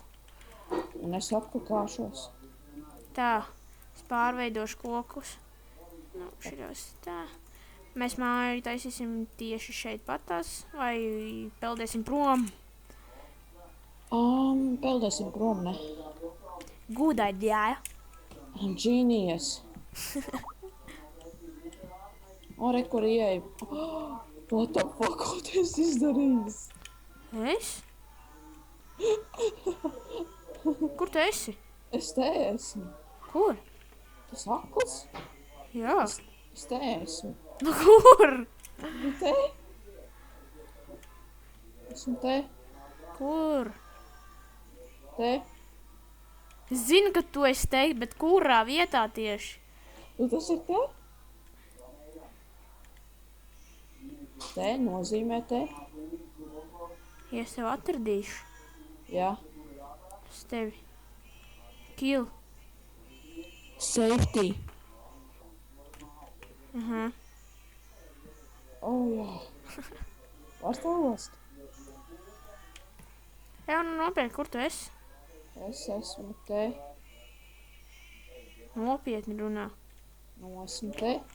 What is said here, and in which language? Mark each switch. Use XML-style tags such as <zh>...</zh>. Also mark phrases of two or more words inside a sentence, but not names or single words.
<lv>Un es apkakāšos. Tā, es pārveidošu kokus. Nu, šitos tā. Mēs māju taisīsim tieši šeit patās, vai peldēsim prom? Peldēsim prom, ne?</lv> <en>Good idea. Genius. O,</en> <lv>re, kur ieeja.</lv> <en>What the fuck,</en> <lv>ko tu esi izdarījis? Es? Kur tu esi? Es te esmu. Kur? Tas akls? Jā. Es te esmu. Nu, kur? Nu te? Esmu te. Kur? Te. Es zinu, ka tu esi te, bet kurā vietā tieši? Nu tas ir te? Te nozīmē te. Ja es tev atradīšu, Jā. es tevi kill. Safety. Aha. Jā. Var stāvost? Jā, nu nopietni, kur tu esi? Es esmu te. Nopietni runā. Nu, esmu te.</lv>